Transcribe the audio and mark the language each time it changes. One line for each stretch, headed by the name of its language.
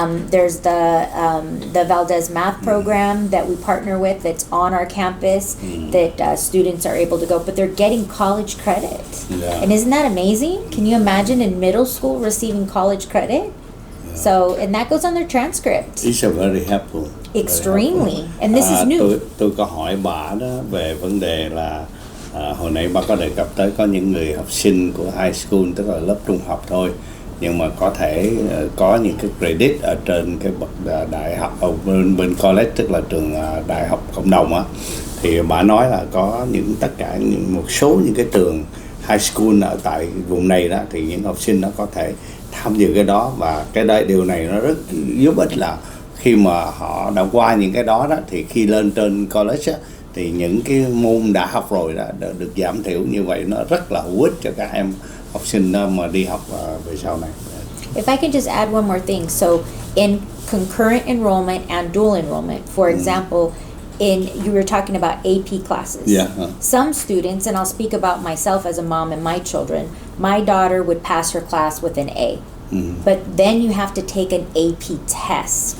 English: There's the Valdez Math program that we partner with that's on our campus, that students are able to go, but they're getting college credit. Yeah. And isn't that amazing? Can you imagine in middle school receiving college credit? So, and that goes on their transcript. It's a very helpful. Extremely. And this is new.
Vietnamese: Tôi có hỏi bà đó về vấn đề là hồi nãy bà có đề cập tới có những người học sinh của high school, tức là lớp trung học thôi, nhưng mà có thể có những cái credit ở trên cái bậc đại học ở bên college, tức là trường đại học cộng đồng á, thì bà nói là có một số những cái trường high school ở tại vùng này đó, thì những học sinh nó có thể tham dự cái đó, và điều này nó rất giúp ích là khi mà họ đã qua những cái đó thì khi lên trên college á, thì những cái môn đã học rồi đó được giảm thiểu, như vậy nó rất là hữu ích cho các em học sinh mà đi học về sau này.
English: If I can just add one more thing. So in concurrent enrollment and dual enrollment, for example, you were talking about AP classes. Yeah. Some students, and I'll speak about myself as a mom and my children, my daughter would pass her class with an A. But then you have to take an AP test.